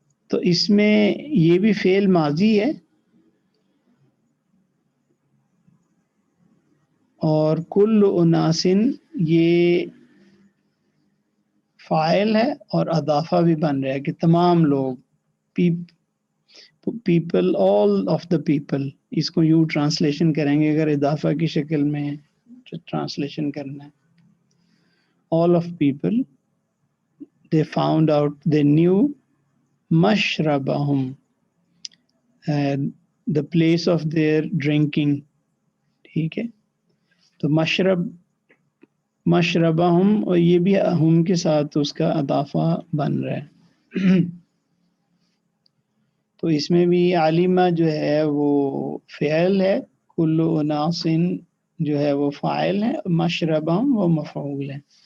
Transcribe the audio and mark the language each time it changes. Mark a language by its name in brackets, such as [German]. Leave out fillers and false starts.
[Urdu] تو اس میں یہ بھی فعل ماضی ہے اور کل اناسن یہ فاعل ہے اور اضافہ بھی بن رہا ہے کہ تمام لوگ، people, all of the people. اس کو یوں ٹرانسلیشن کریں گے اگر اضافہ کی شکل میں ٹرانسلیشن کرنا ہے. [English] All of people they found out, they knew mashrabahum, the place of their drinking. [Urdu] ٹھیک ہے. تو مشرب مشربہم، اور یہ بھی ہم کے ساتھ اس کا اضافہ بن رہا ہے. تو اس میں بھی عالمہ جو ہے وہ فعل ہے، کل اناس جو ہے وہ فاعل ہے، مشربہم وہ مفعول ہے.